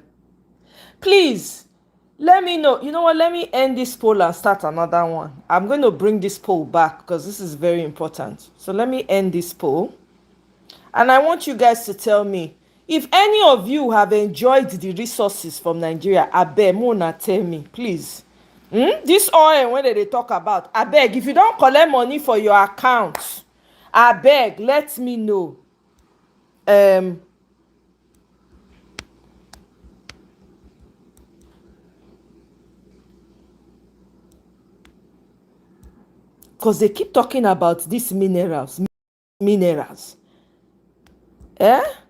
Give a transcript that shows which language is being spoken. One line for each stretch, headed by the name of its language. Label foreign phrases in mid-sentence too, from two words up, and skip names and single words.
English: Please, let me know. You know what? Let me end this poll and start another one. I'm going to bring this poll back because this is very important. So let me end this poll. And I want you guys to tell me, if any of you have enjoyed the resources from Nigeria, abeg, Mona, tell me, please. This oil, when they talk about, abeg, if you don't collect money for your account, abeg, let me know. Because they keep talking about these minerals. Eh?